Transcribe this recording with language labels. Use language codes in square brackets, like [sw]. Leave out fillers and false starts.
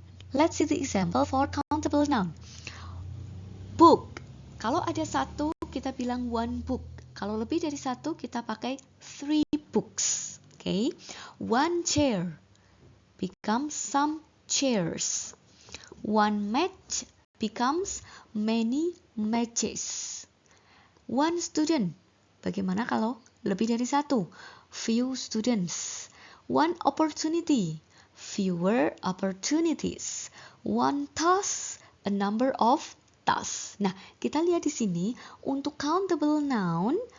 [en] Let's see the example for countable noun. [id] Book. Kalau ada satu, kita bilang one book. Kalau lebih dari satu, kita pakai three books. [en] Okay? One chair becomes some chairs. One match becomes many matches. One student. [id] Bagaimana kalau lebih dari satu? [en] Few students. One opportunity. Fewer opportunities. One task. A number of tasks. [id] Nah, kita lihat di sini untuk countable noun.